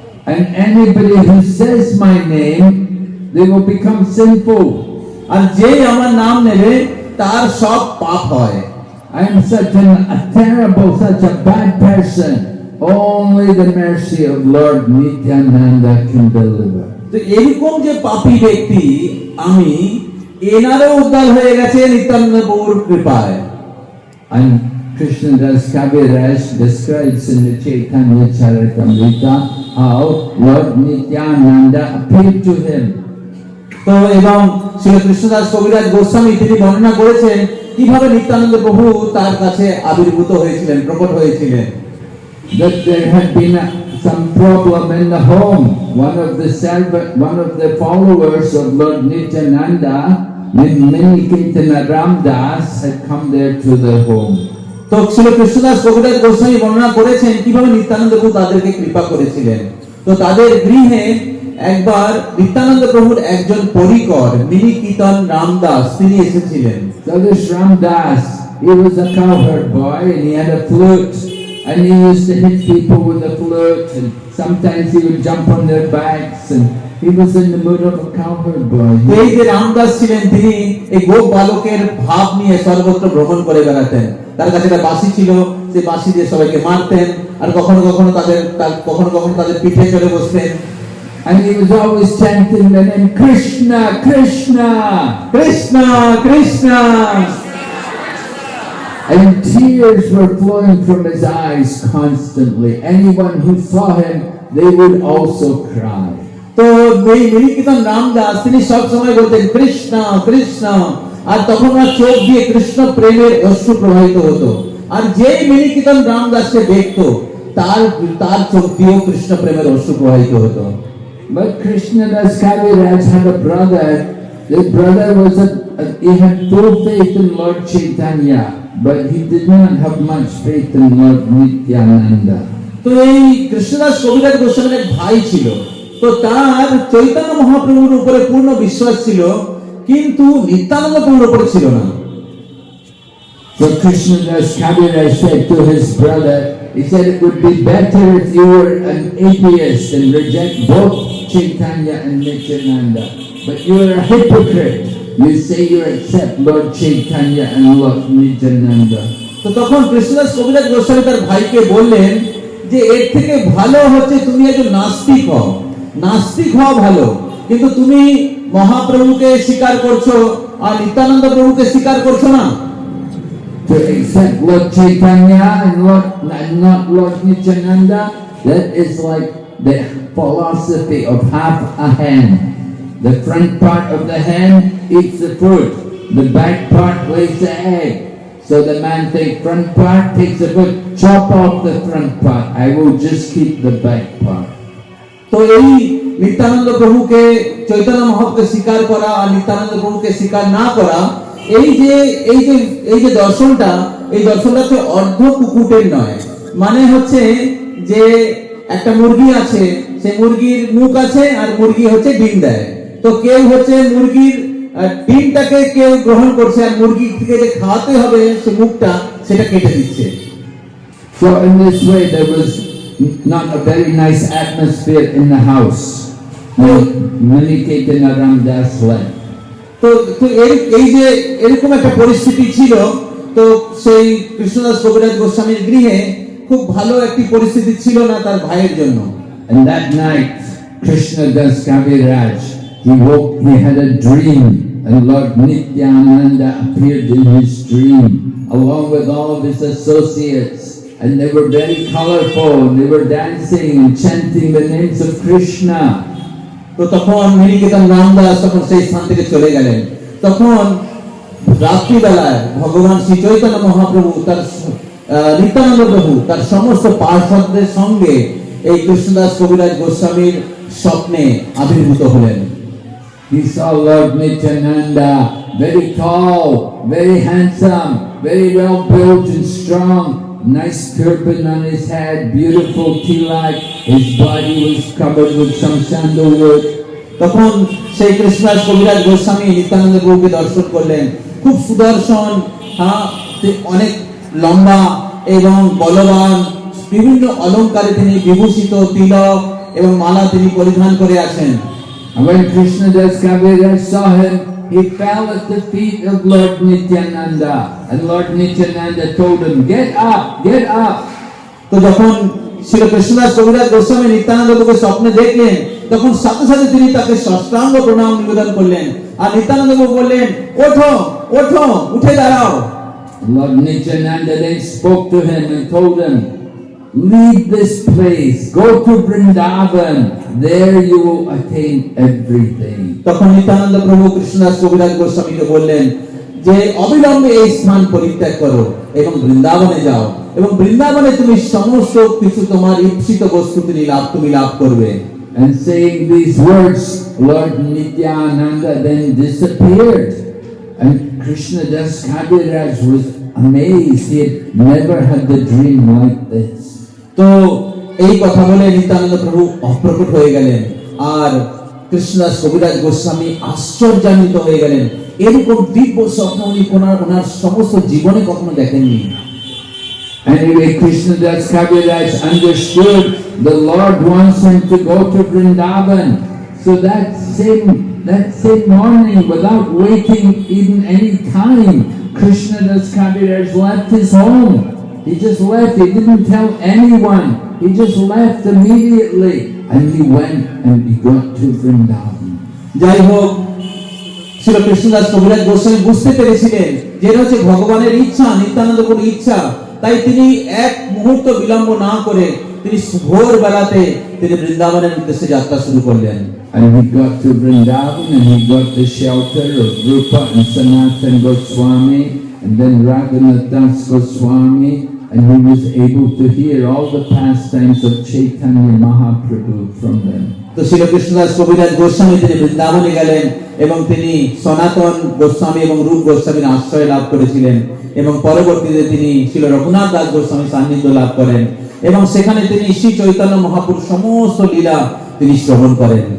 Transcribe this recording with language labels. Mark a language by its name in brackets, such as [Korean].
[English] And anybody who says my name, they will become sinful. [Bangla] আর যে আমার নাম নেবে তার সব পাপ হয়। [English] I am such a terrible, such a bad person. Only the mercy of Lord Nityananda can deliver. [Bangla] তো এরকম যে পাপী ব্যক্তি আমি, এনারও উদ্ধার হয়ে গেছে নিত্যানন্দ প্রভুর কৃপায়। [English] And Krishnadas Kaviraj describes in the Chaitanya Charitamrita how Lord Nityananda appeared to him. [Bangla] তো এবং শ্রী কৃষ্ণদাস কবিরাজ গোস্বামী তিনি বর্ণনা করেছেন কিভাবে নিত্যানন্দ প্রভু তার কাছে আবির্ভূত হয়েছিলেন, প্রকট হয়েছিলেন। [English] That there had been some problem in the home. One of the followers of Lord Nityananda, Minikitana Ramdas, had come there to their home. [Bangla] তো শ্রী কৃষ্ণদাস কবিরাজ গোস্বামী বর্ণনা করেছেন কিভাবে নিত্যানন্দ প্রভু তাদেরকে কৃপা করেছিলেন। তো তাদের গৃহে একবার নিত্যানন্দ প্রভুর একজন পরিকর মিনিকীর্তন রামদাস তিনি এসেছিলেন। [English] So this Ramdas, he was a cowherd boy and he had a flute and he used to hit people with the flute and sometimes he would jump on their backs and he was in the mood of a cowherd boy. [Bangla] এই যে রামদাস ছিলেন তিনি এই গোপ বালকের ভাব নিয়ে সর্বত্র ভ্রমণ করে বেড়াতেন। তার কাছে একটা বাঁশি ছিল, সে বাঁশি দিয়ে সবাইকে মারতেন, আর কখনো কখনো তাদের পিঠে চড়ে বসতেন। [English] And he was always chanting the name Krishna, Krishna. [Bangla] Krishna Krishna, [English] And tears were flowing from his eyes constantly. Anyone who saw him, they would also cry. [Bangla] তো এই মিনিকীর্তন রামদাস তিনি সব সময় বলতেন কৃষ্ণ কৃষ্ণ, আর তখন ওনার চোখ দিয়ে কৃষ্ণ প্রেমের অশ্রু প্রবাহিত হতো। আর যেই মিনিকীর্তন রামদাসকে দেখতো তার চোখ দিয়েও কৃষ্ণ প্রেমের অশ্রু প্রবাহিত হতো। [English] But Krishnadas Kaviraj had a brother. The brother was he had full faith in Lord Chaitanya, but he did not have much faith in Lord Nityananda. [Bangla] তো এই কৃষ্ণদাস কবিরাজ গোস্বামীর এক ভাই ছিল, তো তার চৈতন্য মহাপ্রভুর উপরে পূর্ণ বিশ্বাস ছিল, কিন্তু নিত্যানন্দ প্রভুর উপরে ছিল না। [English] So Krishnadas Kaviraj said to his brother, he said it would be better if you were an atheist and reject both Chaitanya and Nityananda. But you are a hypocrite. You say you accept Lord Chaitanya and Lord Nityananda. [Bangla] তো তখন কৃষ্ণদাস কবিরাজ গোস্বামী তার ভাইকে বললেন যে এর থেকে ভালো হচ্ছে তুমি একজন নাস্তিক হও, নাস্তিক হওয়া ভালো, কিন্তু তুমি মহাপ্রভুকে স্বীকার করছো আর নিত্যানন্দ প্রভুকে স্বীকার করছো না। [English] To accept Lord Chaitanya and not Lord Nityananda, that is like the philosophy of half a hen. The front part of the hen eats the fruit, the back part lays the egg. So the man thinks front part takes the fruit, chop off the front part, I will just keep the back part. [Bangla] তো এই নিত্যানন্দ প্রভুকে চৈতন্য মহাপ্রভুকে স্বীকার করা আর নিত্যানন্দ প্রভুকে স্বীকার না করা, এই যে দর্শনটা, এই দর্শনটা হচ্ছে অর্ধ কুকুটের নয়। মানে হচ্ছে যে একটা মুরগি আছে, সেই মুরগির মুখ আছে আর মুরগি হচ্ছে ডিম দেয়, তো কেউ হচ্ছে মুরগির ডিমটাকে কেউ গ্রহণ করছে আর মুরগিকে যে খাওয়াতে হবে সে মুখটা সেটা কেটে দিচ্ছে। [English] So in this way there was not a very nice atmosphere in the house when Maniketana Ramdas left. [Bangla] তো এই যে এরকম একটা পরিস্থিতি ছিল, তো সেই কৃষ্ণদাস কবিরাজ গোস্বামীর গৃহে খুব ভালো একটি পরিস্থিতি ছিল না তার ভাইয়ের জন্য। [English] And that night Krishnadas Kaviraj, he had a dream, and Lord Nityananda appeared in his dream along with all of his associates, and they were very colorful, and they were dancing and chanting the names of Krishna. [Bangla] তো তখন মিনিকেতন রামদাস তখন সেই স্থান থেকে চলে গেলেন। তখন রাত্রিবেলায় ভগবান শ্রী চৈতন্য মহাপ্রভু তার নিত্যানন্দ প্রভু তার সমস্ত পার্ষদদের সঙ্গে এই কৃষ্ণদাস কবিরাজ গোস্বামীর স্বপ্নে আবির্ভূত হলেন। [English] He saw Lord Nityananda, very tall, very handsome, very well built and strong, nice turban on his head, beautiful tilak, his body was covered with some sandalwood. [Bangla] তখন সেই কৃষ্ণদাস কবিরাজ গোস্বামী নিত্যানন্দ প্রভুকে দর্শন করলেন, খুব সুদর্শন, অনেক লম্বা এবং বলবান, বিভিন্ন অলঙ্কারে তিনি বিভূষিত, তিলক এবং মালা তিনি পরিধান করে আছেন। [English] And when Krishnadas Kaviraj saw him, he fell at the feet of Lord Nityananda, and Lord Nityananda told him, "Get up, get up." [Bangla] তো যখন শ্রী কৃষ্ণদাস কবিরাজ গোস্বামী নিত্যানন্দ প্রভুকে স্বপ্নে দেখলেন, তখন সাথে সাথে তিনি তাকে সাষ্টাঙ্গ প্রণাম নিবেদন করলেন, আর নিত্যানন্দ প্রভু বললেন, ওঠো ওঠো, উঠে দাঁড়াও। [English] Lord Nityananda then spoke to him and told him, "Leave this place, go to Vrindavan, there you will attain everything." [Bangla] তখন নিত্যানন্দ প্রভু কৃষ্ণদাস কবিরাজ গোস্বামীকে বললেন যে অবিলম্বে এই স্থান পরিত্যাগ করো এবং বৃন্দাবনে যাও, এবং বৃন্দাবনে তুমি সমস্ত কিছু তোমার ইচ্ছিত বস্তু তুমি লাভ করবে। [English] And saying these words, Lord Nityananda then disappeared, and Krishnadas Kaviraj was amazed. He had never had the dream like this. [Bangla] তো এই কথা বলে নিত্যানন্দ প্রভু অপ্রকট হয়ে গেলেন, আর কৃষ্ণদাস কবিরাজ গোস্বামী আশ্চর্যান্বিত হয়ে গেলেন। এরকম দিব্য স্বপ্ন উনি ওনার সমস্ত জীবনে কখনো দেখেননি। [English] Anyway, Krishnadas Kaviraj understood the Lord wants him to go to Vrindavan. So that same morning, without waiting even any time, Krishnadas Kaviraj left his home He just left. He didn't tell anyone. He just left immediately. And he went and he got to Vrindavan. [Bangla] যাই হোক, শ্রী কৃষ্ণদাস কবিরাজ গোস্বামী বুঝতে পেরেছিলেন যে এটা হচ্ছে ভগবানের ইচ্ছা, নিত্যানন্দ প্রভুর ইচ্ছা। তাই তিনি এক মুহূর্ত বিলম্ব না করে তিনি ভোর বেলাতে তিনি বৃন্দাবনের উদ্দেশ্যে যাত্রা শুরু করলেন। [English] And he got to Vrindavan and he got the shelter of Rupa and Sanatan Goswami and then Raghunath Das Goswami, and he was able to hear all the pastimes of Chaitanya Mahaprabhu from them. [Bangla] তো শ্রী কৃষ্ণদাস কবিরাজ গোস্বামী তিনি বৃন্দাবনে গেলেন এবং তিনি সনাতন গোস্বামী এবং রূপ গোস্বামীর আশ্রয় লাভ করেছিলেন এবং পরবর্তীতে তিনি শ্রী রঘুনাথ দাস গোস্বামীর সান্নিধ্য লাভ করেন এবং সেখানে তিনি শ্রী চৈতন্য মহাপুরুষ সমস্ত লীলা তিনি শ্রবণ করেন।